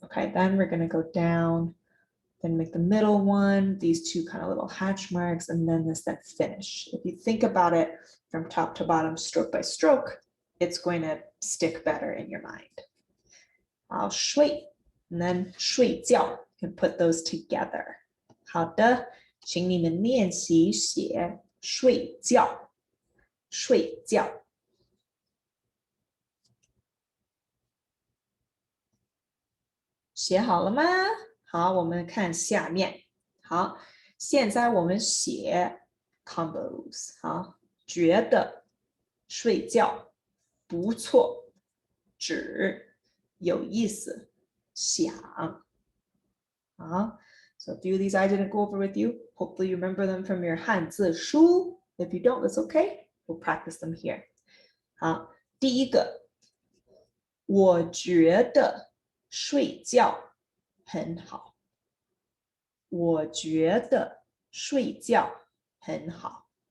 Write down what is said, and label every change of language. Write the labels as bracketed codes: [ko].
[en] Okay, then we're going to go down, then make the middle one, these two kind of little hatch marks, and then this, then finish. If you think about it from top to bottom, stroke by stroke, it's going to stick better in your mind. 好，睡, and then 睡觉, you can put those together. [zh] 好的，请你们练习写睡觉，睡觉。写好了吗？好，我们看下面。好，现在我们写 combos。好，觉得睡觉不错，只有意思，想。 [en] 好 so a few of these I didn't go over with you. Hopefully you remember them from your 汉字书. If you don't, that's okay. We'll practice them here. [zh] 好，第一个，我觉得睡觉很好。我觉得睡觉很好。